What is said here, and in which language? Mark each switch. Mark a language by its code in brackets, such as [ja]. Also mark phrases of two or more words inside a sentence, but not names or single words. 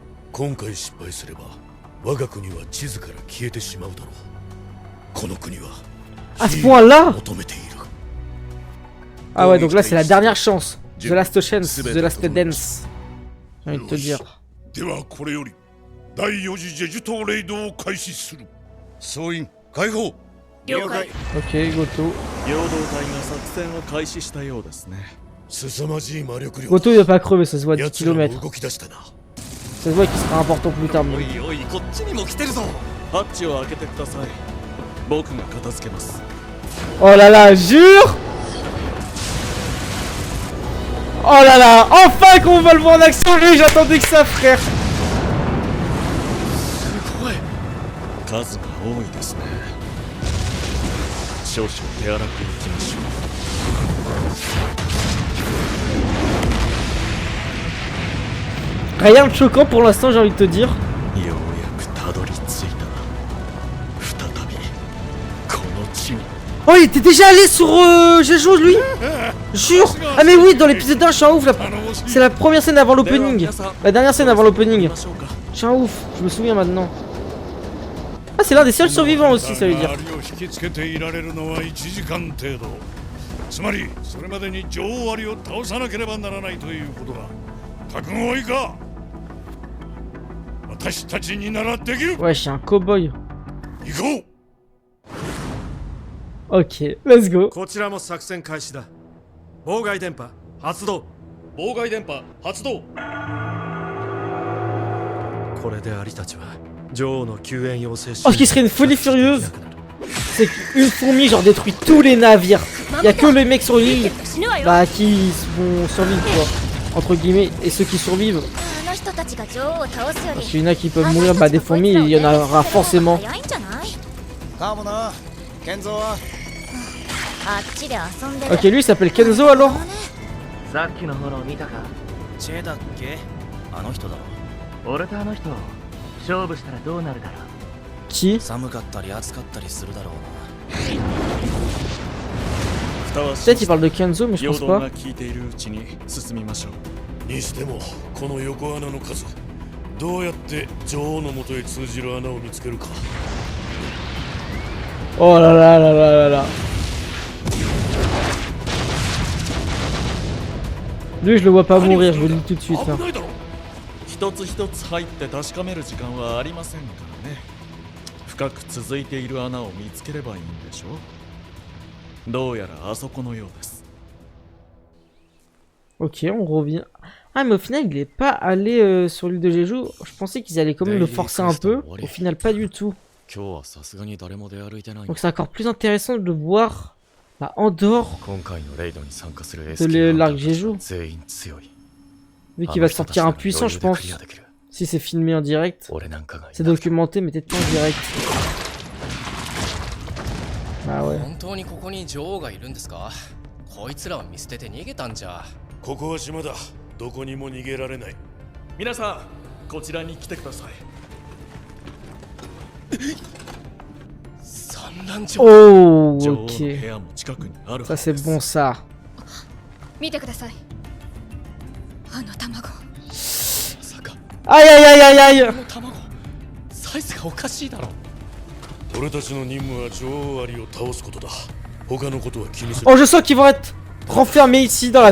[ja] 今回失敗すれば我が国は地図から消えてしまうだろう。この国は [fr] À ce point-là? [ja] 求めている。 [fr] Ah ouais, donc là c'est la dernière chance. [en] The Last Chance, The Last Dance. [fr] J'ai envie de te dire. [ja] ではこれより第4次ジェジュ島レイドを開始する。総員解放。了解 [fr] Ok, Goto. [ja] 陽動隊が作戦を開始したようですね。凄まじい魔力量。 [fr] Goto il va pas crever, ça se voit à 10 [ja] 奴らも [fr] km. [ja] 動き出したな。 [fr] Ça se voit qu'il sera important plus tard. [ja] お [fr] Mais... [ja] いおいこっちにも来てるぞ。ハッチを開けてください。僕が片付けます。 [fr] Oh là là, jure! Oh là là, enfin qu'on va le voir en action, lui, j'attendais que ça, frère. [ja] 数が多いですね。少々手荒くいきましょう。 [fr] Rien de choquant pour l'instant, j'ai envie de te dire. [ja] ようやくたどり着いた。再びこの地に。 [fr] Oh, il était déjà allé sur Jeju, lui. Jure. Ah mais oui, dans l'épisode 1, je suis un ouf. C'est la première scène avant l'opening. La dernière scène avant l'opening. Je suis un ouf, je me souviens maintenant. Ah, c'est l'un des seuls survivants aussi, ça veut dire. [ja] つまりそれまでに女王アリを倒さなければならないということだ。覚悟はいいか。私たちにならできる。 [fr] Ouais, je suis un cowboy. [ja] 行こう。 [en] Ok, let's go. [ja] こちらも作戦開始だ。妨害電波発動。妨害電波発動。これでアリたちは女王の救援要請 [fr] Oh, ce qui serait une folie furieuse, c'est qu'une fourmi genre détruit tous les navires. Y a que les mecs sur l'île bah, qui vont survivre quoi, entre guillemets, et ceux qui survivent. Parce qu'il y en a qui peuvent mourir, bah des fourmis, il y en aura forcément. Ok, lui il s'appelle Kenzo alors. [ja] さっきの炎見たか？チェだっけ？あの人だろ。俺とあの人、勝負したらどうなるだろう。 [fr] Qui? [ja] 寒かったり暑かったりするだろうな。 [fr] Peut-être il parle de Kenzo, mais je [ja] 陽 [fr] pense [ja] 動 [fr] pas. [ja] が効いているうちに進みましょう。にしてもこの横穴の数、どうやって女王の元へ通じる穴を見つけるか。 [fr] Oh là là là là là là. Lui je le vois pas mourir, je vous le dis tout de suite. Hein. [ja] 危ないだろ。一つ一つ入って確かめる時間はありませんからね。深く続いている穴を見つければいいんでしょう。どうやらあそこのようです。 [fr] Ok, on revient. Ah, mais au final, il est pas allé sur l'île de Jeju. Je pensais qu'ils allaient quand même le forcer un peu. Au final, pas du tout. [ja] 今日はさすがに誰も出歩いてない。 [fr] Donc, c'est encore plus intéressant de voir bah, en dehors [ja] 今回のレイドに参加する [fr] de l'arc Jeju. [ja] 全員強い。 [fr] Vu qu'il va sortir impuissant, je pense. Si c'est filmé en direct. [ja] 俺なんかが。 [fr] C'est documenté, mais peut-être pas en direct. Ah ouais. [ja] 本当にここに女王がいるんですか？こいつらを見捨てて逃げたんじゃ。ここは島だ。どこにも逃げられない。皆さん、こちらに来てください。産卵場。 [fr] Oh, [ja] 女王の部 [fr] ok. [ja] 屋も近くにあるは [fr] Ça, [ja] ず [fr] c'est [ja] です。 [fr] bon, ça. [ja] 見てください。あの卵。まさか [fr] Aïe, aïe, aïe, aïe, aïe. [ja] この卵、サイズがおかしいだろ。俺たちの任務は女王アリを倒すことだ。他のことは気にする。 [fr] Oh, je sens qu'ils vont être renfermés ici dans la